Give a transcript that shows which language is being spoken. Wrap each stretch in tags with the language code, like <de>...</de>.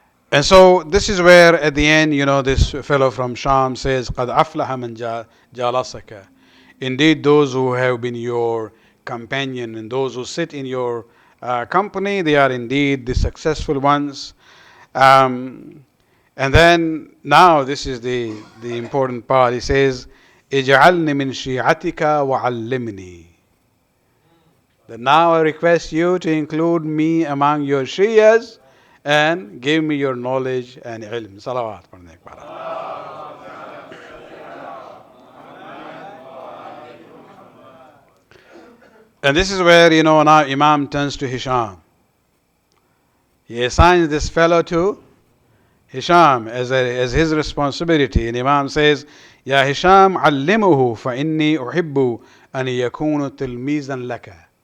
<en>And so this is where at the end, this fellow from Sham says,</en> <ar>قَدْ أَفْلَحَ مَنْ جَالَسَكَ.</ar> <en>Indeed, those who have been your companion and those who sit in your company, they are indeed the successful ones. And then now this is the important part. He says,</en> <ar>اجعلني من شيعتك وعلمني.</ar> <en>That now I request you to include me among your Shias and give me your knowledge and ilm. Salawat. And this is where, now Imam turns to Hisham. He assigns this fellow to Hisham as his responsibility. And Imam says, Ya Hisham,</en> <ar>علمه فإني أحب أن يكون تلميذا لك.</ar>